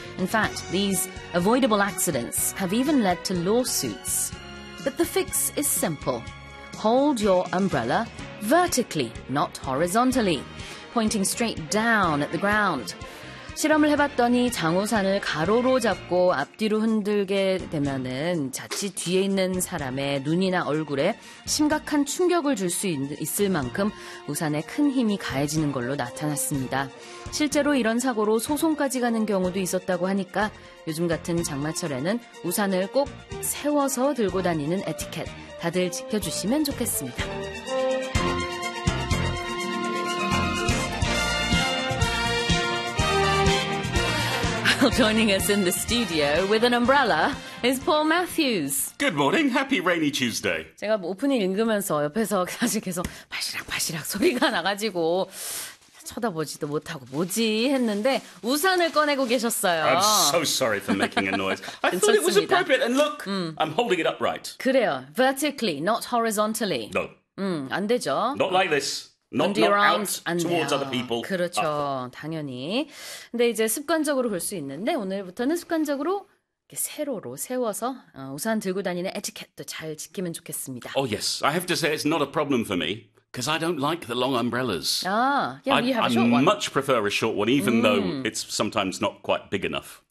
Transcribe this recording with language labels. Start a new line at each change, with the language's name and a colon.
English: In fact, these avoidable accidents have even led to lawsuits. But the fix is simple. Hold your umbrella vertically, not horizontally, pointing straight down at the ground.
Korean: 실험을 해봤더니 장우산을 가로로 잡고 앞뒤로 흔들게 되면은 자칫 뒤에 있는 사람의 눈이나 얼굴에 심각한 충격을 줄 수 있을 만큼 우산에 큰 힘이 가해지는 걸로 나타났습니다. 실제로 이런 사고로 소송까지 가는 경우도 있었다고 하니까 요즘 같은 장마철에는 우산을 꼭 세워서 들고 다니는 에티켓 다들 지켜주시면 좋겠습니다.
English: Joining us in the studio with an umbrella is Paul Matthews. Good morning. Happy rainy Tuesday.
Korean: 제가 오프닝 읽으면서 옆에서 사실 계속 바시락바시락 소리가 나가지고 쳐다보지도 못하고 뭐지 했는데 우산을 꺼내고 계셨어요.
English: I'm so sorry for making a noise. I thought it was appropriate. And look, I'm holding it upright.
Korean: 그래요.
English: Vertically, not horizontally. No.
Korean: 안 되죠.
English: Not like this. Not out towards other people.
Korean: 그렇죠. 당연히. 근데 이제 습관적으로 볼 수 있는데 오늘부터는 습관적으로 이렇게 세로로 세워서 우산 들고 다니는 에티켓도 잘 지키면 좋겠습니다.
English: Oh yes. I have to say it's not a problem for me because I don't like the long umbrellas. I much prefer a short one even though it's sometimes not quite big enough.